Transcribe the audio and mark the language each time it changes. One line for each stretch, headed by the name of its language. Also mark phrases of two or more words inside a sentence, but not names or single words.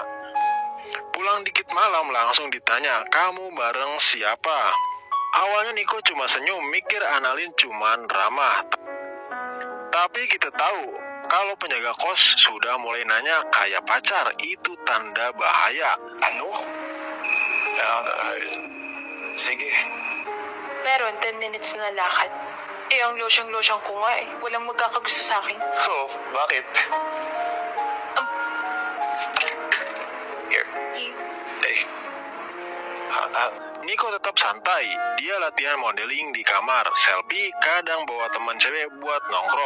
Indonesian: Pulang dikit malam langsung ditanya, "Kamu bareng siapa?" Awalnya Niko cuma senyum, mikir Annalyn cuman ramah. Tapi kita tahu, kalau penjaga kos sudah mulai nanya kayak pacar, itu tanda bahaya.
Filipino: Ano? Sige. Meron 10 minutes na lakad. Ang losyang-losyang ko nga Walang magkakagusto sa akin. Oh, bakit?
English: Here. Hey.
Indonesian: Niko tetap santai, dia latihan modeling di kamar, selfie, kadang bawa teman cewek buat nongkrong.